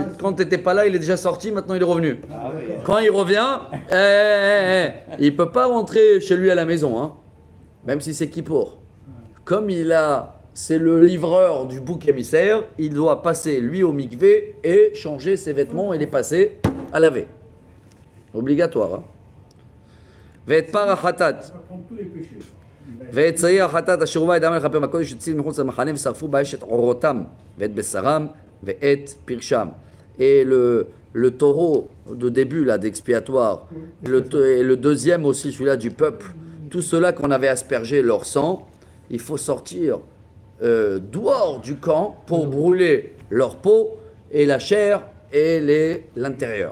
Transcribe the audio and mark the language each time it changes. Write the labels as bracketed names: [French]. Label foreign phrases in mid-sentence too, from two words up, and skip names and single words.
[French] Quand tu n'étais pas là, il est déjà sorti, maintenant il est revenu. Quand il revient, il ne peut pas rentrer chez lui à la maison, hein. Même si c'est Kippour. Comme c'est le livreur du bouc émissaire, il doit passer lui au mikvé et changer ses vêtements et les passer à laver. Obligatoire. Hein. [Hebrew] ואת פר החטאת. ואת צעיר החטאת אשר הובא ידם לכפר מהקודש יוצאים מחוץ למחנה ושרפו באש את עורותם ואת בשרם ואת פרשם. [French] Et le taureau de début là d'expiatoire, et le deuxième aussi, celui-là du peuple, tout cela qu'on avait aspergé leur sang, il faut sortir dehors du camp pour brûler leur peau et la chair et l'intérieur.